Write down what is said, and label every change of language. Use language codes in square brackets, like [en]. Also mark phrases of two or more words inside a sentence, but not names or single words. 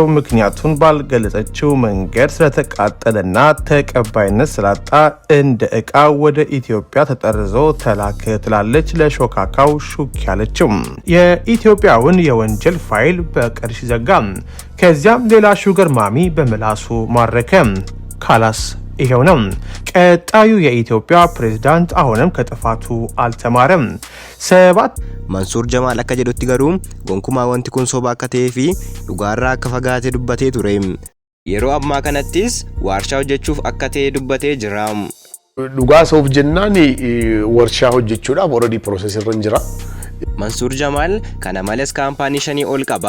[am] ምክንያቱን ባልገለጸችው መንገድ ስለተቃጠለና ተቀባይነት ስላጣ እንደ ዕቃ ወደ ኢትዮጵያ ተጠርዞ ተላከ ትላለች ለሾካካው ሹክ ያለችው። የኢትዮጵያውን የወንጀል ፋይል በቅርሽ ዘጋ። ከዚያም ሌላ [en] sugar mommy [am] በምላሱ ማረከ። ካላስ ይሄው ነው። ቀጣዩ የኢትዮጵያ ፕሬዝዳንት አሁንም ከጥፋቱ አልተማረም። [om] መንሱር ጀማል akka jedhutti garuu gonkumaa wanti kun soba akka ta'ee fi dhugaarraa akka fagaatee dubbatee ture. Yeroo ammaa kanattis warshaa hojjechuuf akka ta'e dubbatee jira. Dhugaa soof jennaan warshaa hojjechuudhaaf [en] already process [om] irra jira. Mansuur Jamaal kana malees kaampaanii 5 ol qaba.